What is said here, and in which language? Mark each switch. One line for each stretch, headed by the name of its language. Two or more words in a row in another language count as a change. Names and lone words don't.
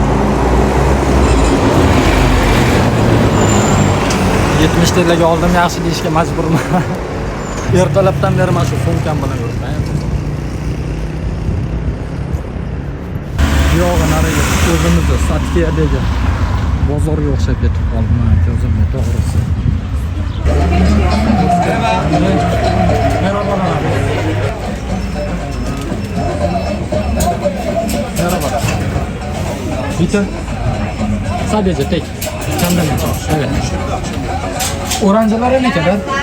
Uzbek: 70 telaga oldim, yaxshi deyishga majburman. Ertalabdan beri mana shu sumkam bilan yuribman. Yo'g'i nariga o'zimizda Satkiyadagi bozorga o'xshab ketib qoldim o'zimga to'g'risi.
Turkish: Merhabalar. Merhabalar. Bitti. Sadece tek. Kendim için. Evet. Öğrencilere ne kadar?